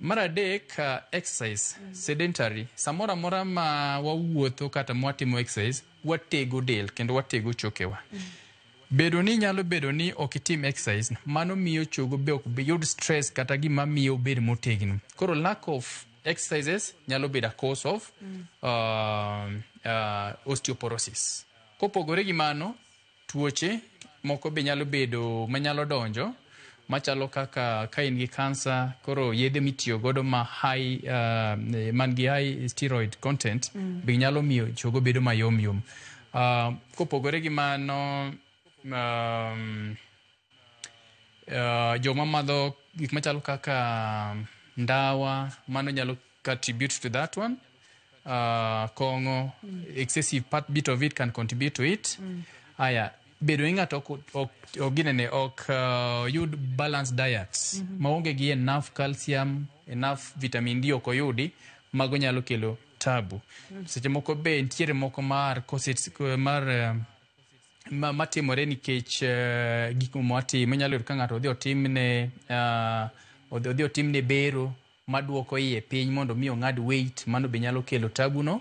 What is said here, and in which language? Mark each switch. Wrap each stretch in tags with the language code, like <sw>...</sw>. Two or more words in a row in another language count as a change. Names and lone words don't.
<luo>Mar adek,</luo> <en>exercise, sedentary.</en> <luo>Samora mora ma wawuotho kata mwatimo exercise, watego del kendo watego chokewa. Bedo ni nyalo bedo ni okitim exercise, mano miyo chogo be ok yud stress kata gima miyo bed motegno.</luo> <en>Koro lack of exercises</en> <luo>nyalo bedo</luo> <en>a cause of osteoporosis.</en> <luo>Kopogore gi mano, tuoche moko be nyalo bedo manyalo donjo, machalo kaka ka in gi kansa, koro yedhe mitiyo godo man gi</luo> <en>high steroid content</en> <luo>be nyalo miyo chogo bedo mayom yom. Kopogore gi mano, joma madho gik machalo kaka ndawa, mano nyalo</luo> <en>contribute to that one. Kongo, excessive bit of it can contribute to it.</en> <luo>Aya, bedo ng'ato ok yud</luo> <en>balanced diets.</en> <luo>Maonge gi</luo> <en>enough calcium, enough vitamin D</en> <luo>ok oyudi, mago nyalo kelo tabu. Seche moko be ntiere moko matimore nikech gik mwatimo nyalo ka ng'ato odhi otimne bero maduoko iye piny mondo mi ong'ad weight, mano be nyalo kelo tabu no.</luo>